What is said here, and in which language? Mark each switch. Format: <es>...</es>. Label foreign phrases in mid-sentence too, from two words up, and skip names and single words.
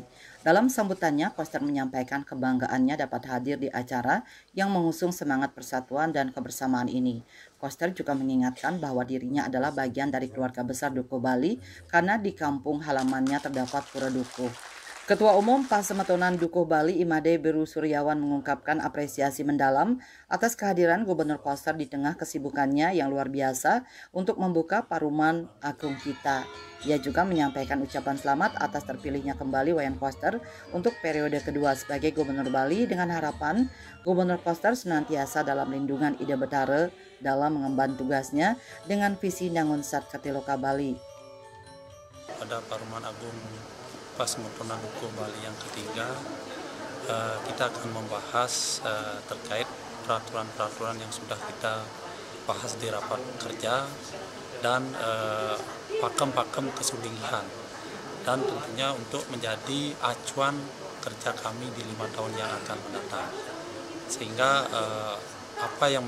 <id>Dalam sambutannya, Koster menyampaikan kebanggaannya dapat hadir di acara yang mengusung semangat persatuan dan kebersamaan ini. Koster juga mengingatkan bahwa dirinya adalah bagian dari keluarga besar Dukuh Bali karena di kampung halamannya terdapat Pura Dukuh. Ketua Umum Pasematonan Dukuh Bali Imade Beru Suryawan mengungkapkan apresiasi mendalam atas kehadiran Gubernur Koster di tengah kesibukannya yang luar biasa untuk membuka Paruman Agung kita. Ia juga menyampaikan ucapan selamat atas terpilihnya kembali Wayan Koster untuk periode kedua sebagai Gubernur Bali dengan harapan Gubernur Koster senantiasa dalam lindungan Ida Betara dalam mengemban tugasnya dengan visi Nangun Sat Katiloka Bali. Pada Paruman Agung Pasematonan Dukuh Bali yang ketiga, kita akan membahas terkait peraturan-peraturan yang sudah kita bahas di rapat kerja dan pakem-pakem kesulitan, dan tentunya untuk menjadi acuan kerja kami di 5 tahun yang akan mendatang, sehingga apa</id>